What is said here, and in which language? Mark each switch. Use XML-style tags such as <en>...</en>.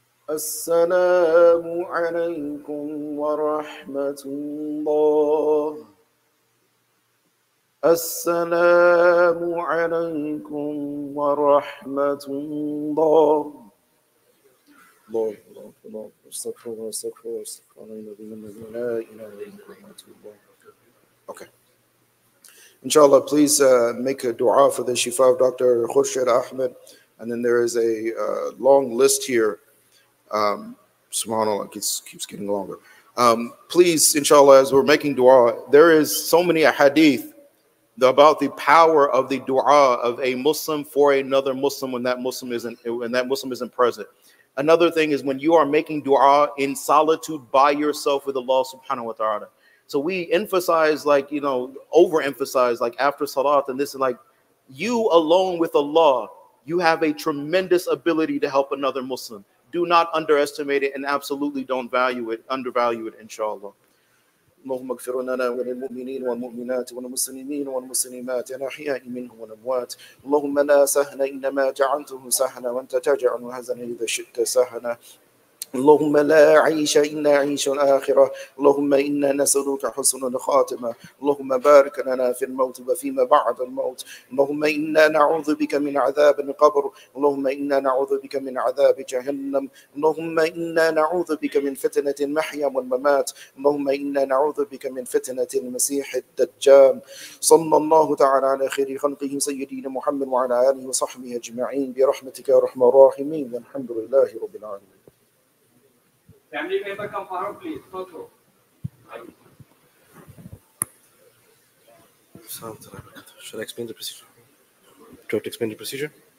<ar>السلام عليكم ورحمة الله السلام عليكم ورحمة الله الله الله استغفر الله استغفر الله استغفر الله لا إله إلا الله.</ar> <en>Okay. Inshallah, please make a dua for the Shifa of Dr. Khurshid Ahmed. And then there is a long list here. Subhanallah, keeps getting longer. Please, inshallah, as we're making dua, there is so many hadith about the power of the dua of a Muslim for another Muslim when that Muslim isn't present. Another thing is when you are making dua in solitude by yourself with Allah subhanahu wa ta'ala. So we emphasize, like, overemphasize, like after salat, and this is like you alone with Allah, you have a tremendous ability to help another Muslim. Do not underestimate it and absolutely don't undervalue it, inshallah.</en> <ar>اللهم اغفر لنا وللمؤمنين والمؤمنات والمسلمين والمسلمات الأحياء منهم والأموات اللهم لا سهل إنما جعلته سهلا وأنت تجعل الحزن إذا شئت سهلا اللهم لا عيش إلا عيش الآخرة اللهم إنا نسألك حسن الخاتمة اللهم بارك لنا في الموت وفيما بعد الموت اللهم إنا نعوذ بك من عذاب القبر اللهم إنا نعوذ بك من عذاب جهنم اللهم إنا نعوذ بك من فتنة المحيا والممات اللهم إنا نعوذ بك من فتنة المسيح الدجال صلى الله تعالى على خير خلقه سيدنا محمد وعلى آله وصحبه أجمعين برحمتك يا أرحم الراحمين والحمد لله رب العالمين.</ar> <en>Family member, come forward, please. Photo. Should I explain the procedure? Do you have to explain the procedure?</en>